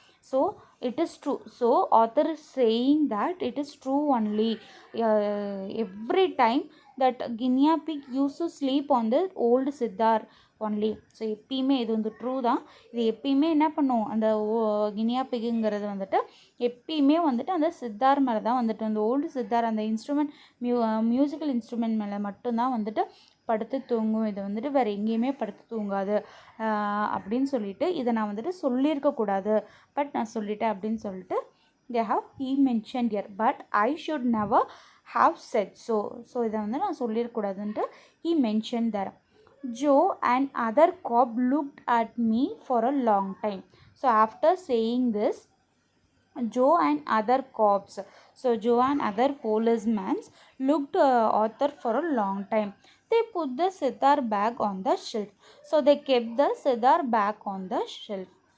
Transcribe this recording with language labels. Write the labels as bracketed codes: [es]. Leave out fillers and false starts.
[en] So it is true. So author is saying that it is true only. Every time that guinea pig used to sleep on the old sitar only. [ta] So எப்பயுமே இது வந்து true தான். இது எப்பயுமே என்ன பண்ணும், அந்த Guinea பிகுங்கிறது வந்துட்டு எப்பயுமே வந்துட்டு அந்த சித்தார் மேலே தான் வந்துட்டு, அந்த ஓல்டு சித்தார், அந்த இன்ஸ்ட்ருமெண்ட் மியூசிக்கல் இன்ஸ்ட்ருமெண்ட் மேலே மட்டும்தான் வந்துட்டு படுத்து தூங்கும். இது வந்துட்டு வேறு எங்கேயுமே படுத்து தூங்காது அப்படின்னு சொல்லிட்டு இதை நான் வந்துட்டு சொல்லியிருக்கக்கூடாது, பட் நான் சொல்லிட்டேன் அப்படின்னு சொல்லிட்டு [en] he mentioned here, but I should never have said so. [ta] So இதை வந்து நான் சொல்லியிருக்கூடாதுன்ட்டு [en] he mentioned there. Joe and other cop looked at me for a long time. So after saying this, Joe and other cops, so Joe and other policemen looked Arthur for a long time. They put the sitar back on the shelf. So they kept the sitar back on the shelf.